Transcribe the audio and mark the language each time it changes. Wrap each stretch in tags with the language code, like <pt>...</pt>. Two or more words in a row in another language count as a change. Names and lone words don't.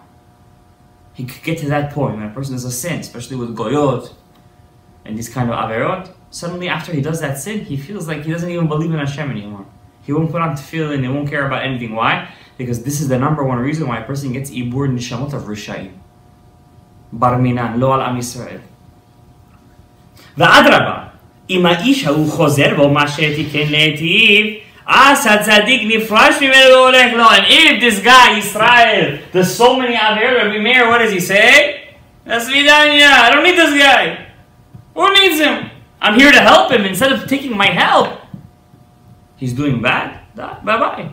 <en>He could get to that point when a person does a sin, especially with goyot and this kind of averot. Suddenly after he does that sin, he feels like he doesn't even believe in Hashem anymore. He won't put on tefillin, he won't care about anything. Why? Because this is the number one reason why a person gets</en> <he>עיבור נשמות</he> <en>of Rishayim.</en> <arc>בר מינן,</arc> <he>לא על עם ישראל. ואדרבה, אם האיש ההוא חוזר בו מה שיתקן להיטיב,</he> <en>and if this guy, Israel, there's so many aver, Rabbi Meir, what does he say? I don't need this guy. Who needs him? I'm here to help him instead of taking my help. He's doing bad. Bye-bye.</en>